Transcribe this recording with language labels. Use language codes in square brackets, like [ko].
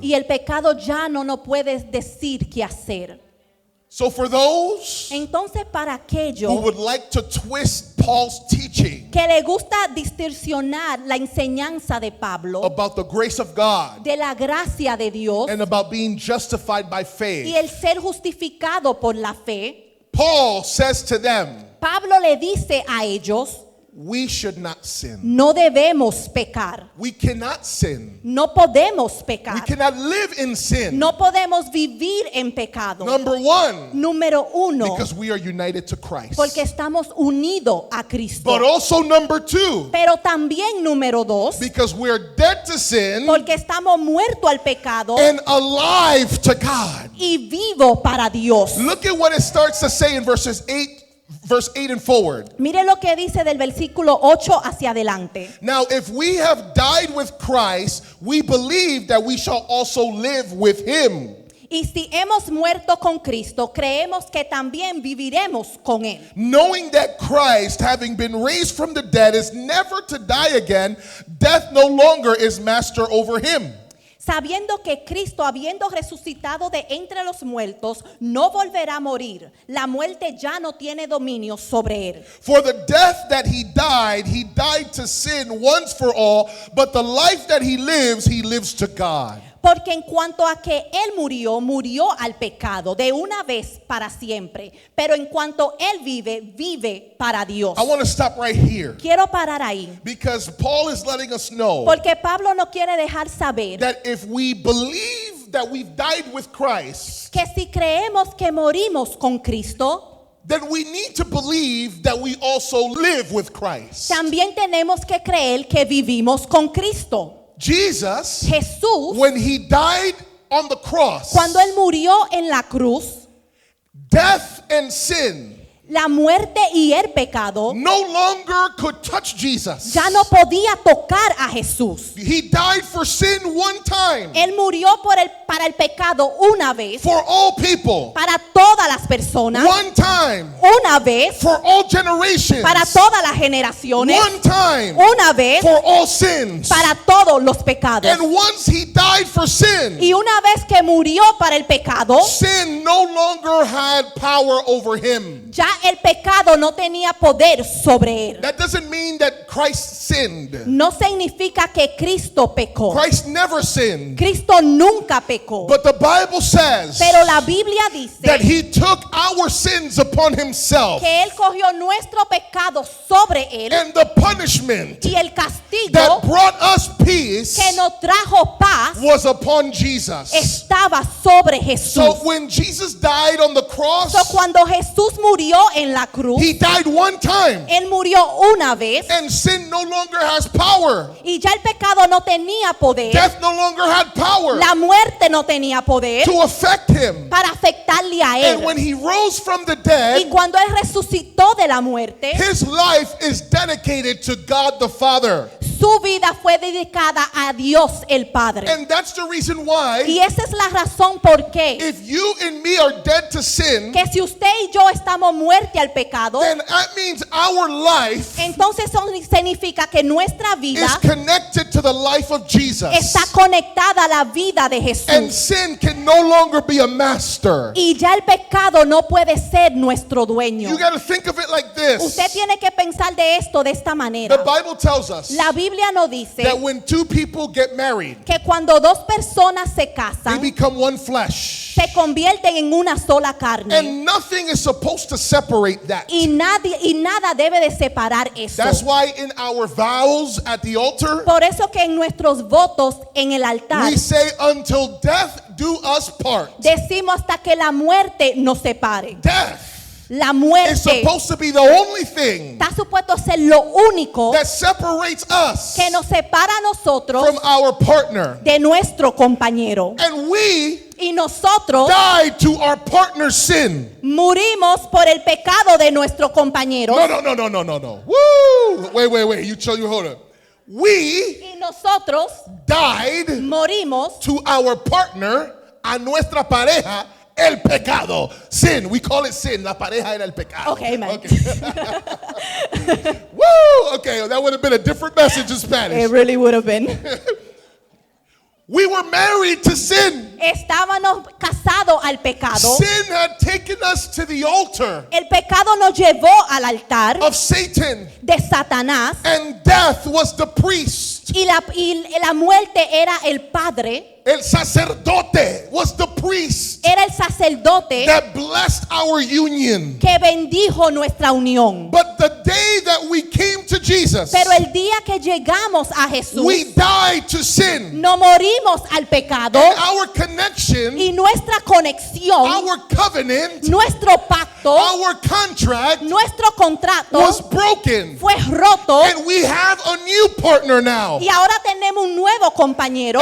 [es] Y el pecado ya no nos puede decir qué hacer. [en] So for those [es] Entonces, para [en] who [es] aquellos [en] would like to twist Paul's teaching [es] que le gusta distorsionar la enseñanza de Pablo, [en] about the grace of God [es] de la gracia de Dios [en] and about being justified by [es] y [en] faith, [es] el ser justificado por la fe, [en] Paul says to them, [es] Pablo le dice a ellos, [en] we should not sin. [es] no debemos pecar, [en] We cannot sin. [es] no podemos [en] We [es] pecar, [en] cannot live in sin. [es] no podemos vivir en pecado. [en] Number one, [es] Número uno, [en] because we are united to Christ. [es] porque estamos unidos a Cristo. [en] But also number two, [es] Pero también número dos, [en] because we're dead to sin [es] porque estamos muertos al pecado [en] and alive to God. [es] y vivo para Dios. [en] Look at what it starts to say in verse 8 and forward. [es] Mire lo que dice del versículo 8 hacia adelante. [en] Now, if we have died with Christ, we believe that we shall also live with him. [es] Y si hemos muerto con Cristo, creemos que también viviremos con Él. [en] Knowing that Christ, having been raised from the dead, is never to die again, death no longer is master over him. [es] Sabiendo que Cristo, habiendo resucitado de entre los muertos, no volverá a morir. La muerte ya no tiene dominio sobre Él. [en] For the death that he died to sin once for all, but the life that he lives to God. [es] Porque en cuanto a que Él murió, murió al pecado de una vez para siempre. Pero en cuanto Él vive, vive para Dios. [en] I want to stop right here [es] Quiero parar ahí. [en] because Paul is letting us know [es] Porque Pablo no quiere dejar saber [en] that if we believe that we've died with Christ, [es] que si creemos que morimos con Cristo, [en] then we need to believe that we also live with Christ. [es] también tenemos que creer que vivimos con Cristo. [en] Jesus, [es] Jesús, [en] when he died on the cross, [es] cuando Él murió en la cruz, [en] death and sin [es] La muerte y el pecado [en] no longer could touch Jesus. [es] ya no podía tocar a Jesús. [en] He died for sin one time, [es] Él murió para el pecado una vez, [en] for all people, [es] para todas las personas, [en] one time, [es] una vez, [en] for all generations, [es] para todas las generaciones, [en] one time, [es] una vez, [en] for all sins. [es] para todos los pecados. [en] And once he died for sin, [es] Y una vez que murió para el pecado, [en] sin no longer had power over him. [es] ya el pecado no tenía poder sobre él. [en] That doesn't mean that Christ sinned. [es] No significa que Cristo pecó. [en] Christ never sinned. [es] Cristo nunca pecó. [en] But the Bible says [es] Pero la Biblia dice [en] that he took our sins upon himself. [es] que Él cogió nuestro pecado sobre Él, [en] And the punishment [es] y el castigo [en] that brought us peace [es] que nos trajo paz [en] was upon Jesus. [es] estaba sobre [en] So [es] Jesús. [en] when Jesus died on the cross, [es] So, cuando Jesús murió en la cruz, [en] he died one time. [es] Él murió una vez [en] And sin no longer has power. [es] y ya el pecado no tenía poder. [en] Death no longer had power [es] La muerte no tenía poder [en] to affect him. [es] para afectarle a [en] And when [es] Él. [en] he rose from the [es] Y [en] dead, [es] cuando Él resucitó de la muerte, [en] his life is dedicated to God the Father. [es] su vida fue dedicada a Dios el Padre. [en] And that's the reason why, [es] Y esa es la razón por qué [en] if you and me are dead to sin, [es] que si usted y yo estamos muertos al pecado, [en] then that means our life [es] entonces eso significa que nuestra vida [en] is connected to the life of Jesus. [es] está conectada a la vida de [en] And [es] Jesús. [en] sin can no longer be a master. [es] Y ya el pecado no puede ser nuestro dueño. [en] You got to think of it like this. [es] Usted tiene que pensar de esto de esta [en] The [es] manera. [en] Bible tells us [es] La Biblia nos dice [en] that when two people get married, [es] que cuando dos personas se [en] they [es] casan, [en] become one flesh. [es] se convierten en una sola carne. [en] And nothing is supposed to separate that. [es] Y nada debe de separar eso. [en] That's why in our vows at the altar, [es] Por eso que en nuestros votos en el altar [en] we say, until death do us part. [es] decimos hasta que la muerte nos separe. [en] Death [es] La [en] is [es] muerte [en] supposed to be the only thing [es] está supuesto a ser lo único [en] that separates us [es] que nos separa a nosotros [en] from our partner. [es] de nuestro compañero. [en] And we [es] Y nosotros [en] died to our partner's sin. [es] murimos por el pecado de nuestro compañero. [en] No. Woo! Wait. You hold up. We [es] Y nosotros [en] died [es] morimos [en] to our partner, [es] a nuestra pareja, el pecado. [en] Sin. We call it sin. [es] La pareja era el pecado. [en] Okay, man. Woo! Okay, that would have been a different message in Spanish. It really would have been. We were married to sin. [es] Estábamos casados al pecado. [en] Sin had taken us to the altar [es] El pecado nos llevó al altar [en] of Satan, [es] de Satanás [en] and death was the priest. [es] y la muerte era el padre, El sacerdote [en] was the priest [es] era el sacerdote [en] that blessed our union. [es] que bendijo nuestra unión. [en] But the day that we came to Jesus, [es] Pero el día que llegamos a Jesús, [en] we died to sin. [es] no morimos al pecado [en] And our connection, [es] y nuestra conexión, [en] our covenant, [es] nuestro pacto, [en] our contract [es] nuestro contrato [en] was broken. [es] fue roto [en] And we have a new partner now. [es] y ahora tenemos un nuevo compañero